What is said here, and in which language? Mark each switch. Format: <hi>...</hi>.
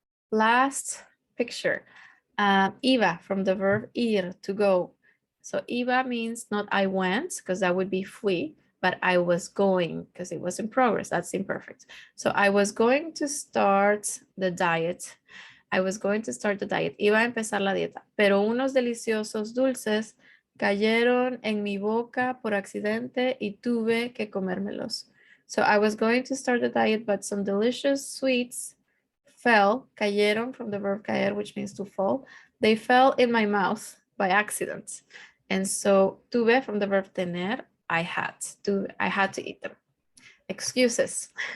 <en>Last picture, iba, from the verb ir, to go. So iba means not I went, because that would be fui, but I was going, because it was in progress. That's imperfect. So I was going to start the diet. I was going to start the diet.</en> <es>Iba a empezar la dieta, pero unos deliciosos dulces cayeron en mi boca por accidente y tuve que comérmelos.</es> <en>So I was going to start the diet, but some delicious sweets fell, cayeron, from the verb caer, which means to fall. They fell in my mouth by accident. And so tuve, from the verb tener, I had to eat them. Excuses.</en>